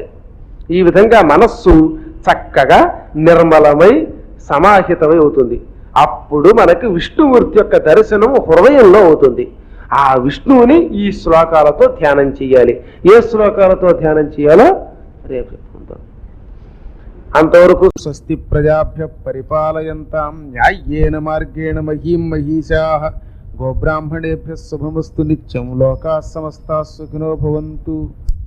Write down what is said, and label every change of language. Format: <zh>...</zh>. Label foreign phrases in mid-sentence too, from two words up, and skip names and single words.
<te>ఈ విధంగా మనస్సు చక్కగా నిర్మలమై సమాహితమై అవుతుంది. అప్పుడు మనకి విష్ణుమూర్తి యొక్క దర్శనం హృదయంలో అవుతుంది. ఆ విష్ణువుని ఈ శ్లోకాలతో ధ్యానం చేయాలి. ఏ శ్లోకాలతో ధ్యానం చేయాలో రేపు చెప్పుకుందాం. అంతవరకు</te> <sa>స్వస్తి ప్రజాభ్య పరిపాలయంతాం న్యాయ్యేన మార్గేణ మహీం మహీషాః గోబ్రాహ్మణేభ్యः శుభమస్తు నిత్యం లోకాः సమస్తాः సుఖినో భవంతు.</sa>